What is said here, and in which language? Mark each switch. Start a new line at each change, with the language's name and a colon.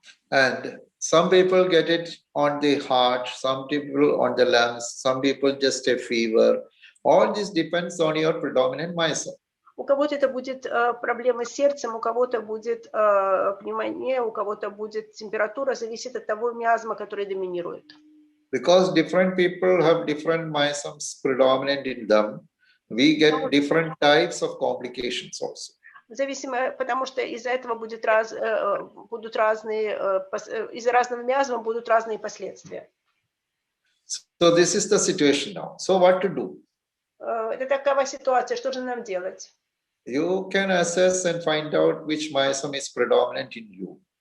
English: And some people get it on the heart, some people on the lungs, some people just a fever. All this depends on your predominant myasm.
Russian: У кого-то это будет проблемы с сердцем, у кого-то будет пневмония, у кого-то будет температура, зависит от того миазма, который доминирует.
English: Because different people have different miasms predominant in them, we get different types of complications also.
Russian: Зависимо, потому что из-за этого будут разные, из-за разного миазма будут разные последствия.
English: So this is the situation now. So what to do?
Russian: Это такова ситуация, что же нам делать?
English: You can assess and find out which miasm is predominant in you.